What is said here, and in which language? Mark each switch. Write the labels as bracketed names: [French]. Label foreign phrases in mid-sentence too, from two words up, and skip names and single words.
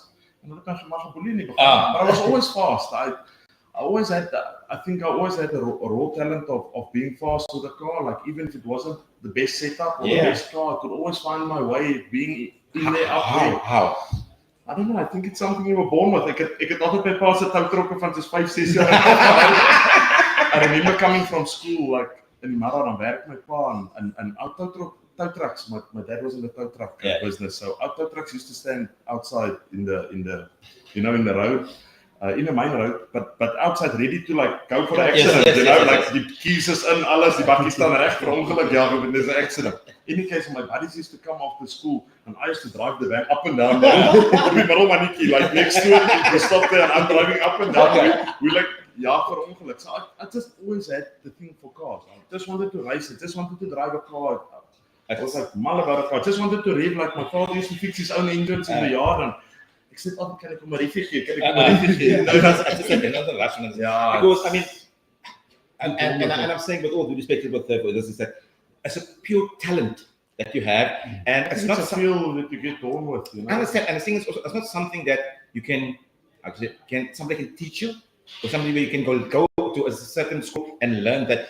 [English] But I was always fast. I always had I think I always had a raw talent of being fast with the car. Like even if it wasn't the best setup or the best car, I could always find my way being in there up there. How? I don't know, I think it's something you were born with. [Afrikaans] Ek het altyd by pa se toutrokke van soos 5, 6 jaar. [English] I remember coming from school, like [Afrikaans] in die middag dan werk my pa en [English] tow trucks. My dad was in the tow truck business, so our tow trucks used to stand outside in the you know, in the road. In the main road, but outside ready to like go for the accident, like the keys is in, [Afrikaans] alles, die bakkie staan reg vir ongeluk, [English] when there's an accident. In any case, my buddies used to come after school, and I used to drive the van up and down, [Afrikaans] op die middelmannetjie, [English] like next to it, we stopped there, and I'm driving up and down, we like, [Afrikaans] vir ongeluk. [English] So I just always had the thing for cars. I just wanted to race, I just wanted to drive a car. I was like mal about a car, I just wanted to rev, like my father used to fix his own engines in the yard, and [Afrikaans] ek sê altyd kan ek hom 'n riffie gee, [English] That's just another rationale. Because I mean, and I'm saying with all due respect to both this is that it's a pure talent that you have, and it's not a skill that you get born with. You know? I understand, and I think it's not something that you somebody can teach you, or something where you can go to a certain school and learn that.